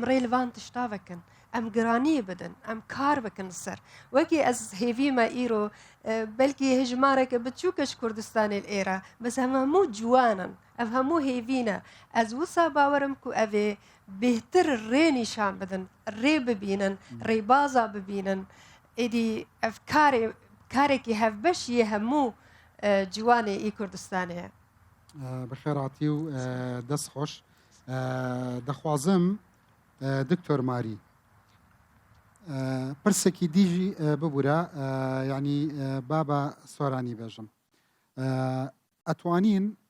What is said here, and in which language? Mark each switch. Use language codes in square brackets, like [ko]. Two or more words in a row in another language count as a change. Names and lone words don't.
[ku] rê li van tişta vekin em giraniyê bidin em kar bikin ser wekî ez hêvî me îro belkî hejmareke biçûk ji Kurdistanê li êra bes em hemû ciwanin ev hemû hêvî ne ez wisa bawerim ku ev ê bêhtir rê nîşan bidin rê bibînin rêbaza bibînin êdî ev karê کارێکی هەفبەشیە هەموو جوانێ ئی کوردستانەیە بەخێراتی و دەست خۆش دەخوازم دکتۆر ماری پرسێکی دیژی ببوورە یعنی بابە سۆرانی بێژم ئەتوانین